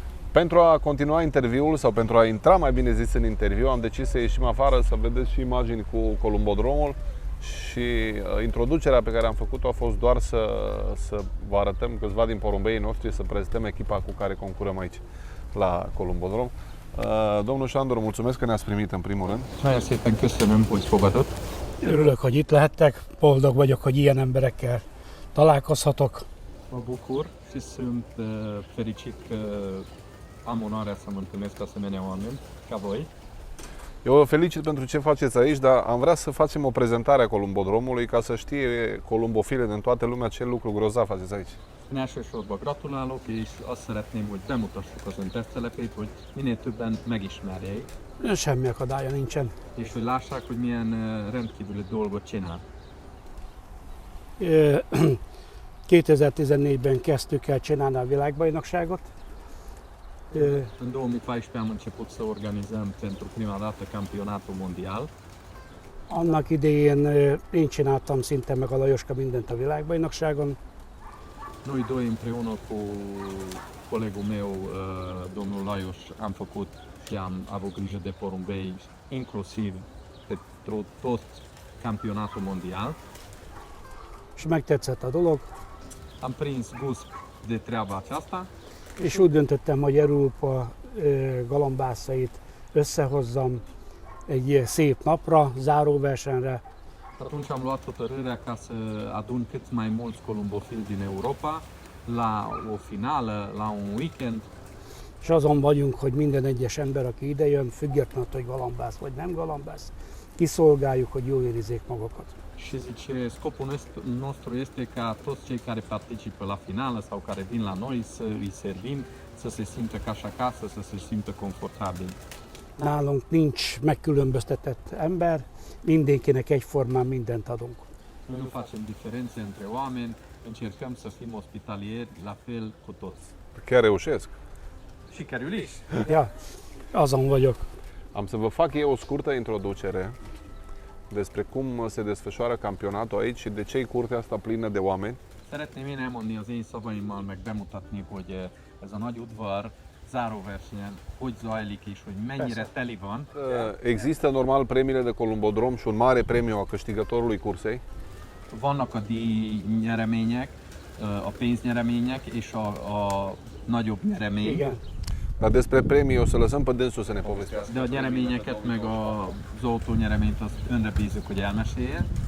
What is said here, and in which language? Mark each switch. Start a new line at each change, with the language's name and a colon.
Romanian: Pentru a continua interviul, sau pentru a intra mai bine zis în interviu, am decis să ieșim afară, să vedeți și imagini cu Columbodromul. Și introducerea pe care am făcut-o a fost doar să vă arătăm câțiva din porumbeii noștri, să prezentăm echipa cu care concurăm aici la Columbodrom. Domnul Sándor, mulțumesc că ne-ați primit în primul rând.
Hungarian: Nagyon szépen köszönöm, hogy fogadott. Örülök, hogy itt lehettek, boldog vagyok, hogy ilyen emberekkel találkozhatok.
Romanian: Mă bucur și sunt fericit că am onoarea să mă întâlnesc cu asemenea oameni ca voi. Eu vă felicit pentru ce faceți aici, dar am vrea să facem o prezentare a Columbodromului ca să știe columbofile din toată lumea ce lucru grozav faceți aici.
Hungarian: Én elsősorban gratulálok, és azt szeretném, hogy bemutassuk az ön tesztelepét, hogy minél többen megismerjék, Semmi akadálya nincsen. és hogy lássák, hogy milyen rendkívüli dolgot csinál. 2014-ben kezdtük el csinálni a világbajnokságot.
Romanian: În 2014 am început să organizăm pentru prima dată campionatul mondial.
Hungarian: Annak idején én csináltam szinte meg a Lajoska mindent a világbajnokságon.
Romanian: Noi doi împreună cu colegul meu, domnul Lajos, am făcut și am avut grijă de porumbei, inclusiv pentru tot campionatul mondial.
Hungarian: És megtetszett a dolog,
Romanian: Am prins gust de treaba aceasta
Hungarian: és úgy döntöttem, hogy Európa galambászait összehozzam egy szép napra, záróversenyre.
Romanian: atunci am luat hotărârea ca să adun cât mai mulți columbofili din Europa la o finală, la un weekend.
Hungarian: És azon vagyunk, hogy minden egyes ember, aki ide jön, függetlenül, hogy galambász vagy nem galambász, kiszolgáljuk, hogy jól érezzék magukat.
Romanian: Și zice, scopul nostru este ca toți cei care participă la finală sau care vin la noi să îi servim, să se simtă ca și acasă, să se simtă confortabil.
Hungarian: Nálunk nincs megkülönböztetett ember, mindenkinek egyformán mindent adunk.
Romanian: Noi nu facem diferențe între oameni, încercăm să fim ospitalieri la fel cu toți. Chiar reușesc. Și Cariuliș!
Hungarian: Ja, azon vagyok.
Romanian: Am să vă fac eu o scurtă introducere despre cum se desfășoară campionatul aici și de ce e curtea asta plină de oameni.
Hungarian: Szeretném én elmondani az én szavaimmal, meg bemutatni, hogy ez a nagy udvar záróversenyen hogy zajlik és hogy mennyire teli van.
Romanian: Există normal premiile de Columbodrom și un mare premiu a câștigătorului cursei.
Hungarian: Vannak a díjnyeremények, a pénznyeremények és a nagyobb nyeremény. Igen.
Romanian: Dar despre premii o să lăsăm pe dânsul să ne povestească.
Hungarian: De a nyereményeket, meg az autónyereményt azt önre bízunk, hogy elmesélje.